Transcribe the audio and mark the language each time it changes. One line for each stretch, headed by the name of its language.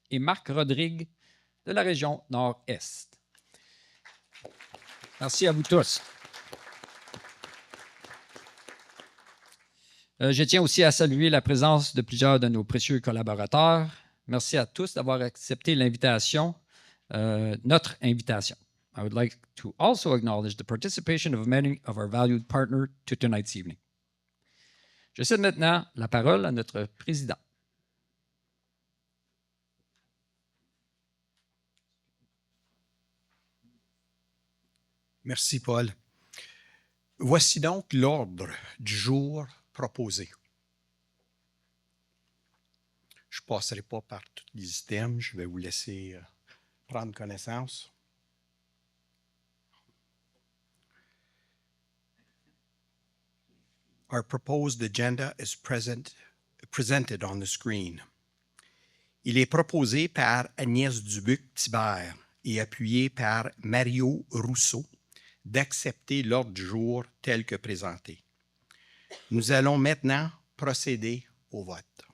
French: Et Marc Rodrigue, de la région Nord-Est. Merci à vous tous. Je tiens aussi à saluer la présence de plusieurs de nos précieux collaborateurs. Merci à tous d'avoir accepté l'invitation, notre invitation.
English: I would like to also acknowledge the participation of many of our valued partners to tonight's evening.
French: Je cède maintenant la parole à notre président. Merci, Paul. Voici donc l'ordre du jour proposé. Je ne passerai pas par tous les items, je vais vous laisser prendre connaissance.
English: Our proposed agenda is presented on the screen.
French: Il est proposé par Agnès Dubuc-Thibert et appuyé par Mario Rousseau d'accepter l'ordre du jour tel que présenté. Nous allons maintenant procéder au vote.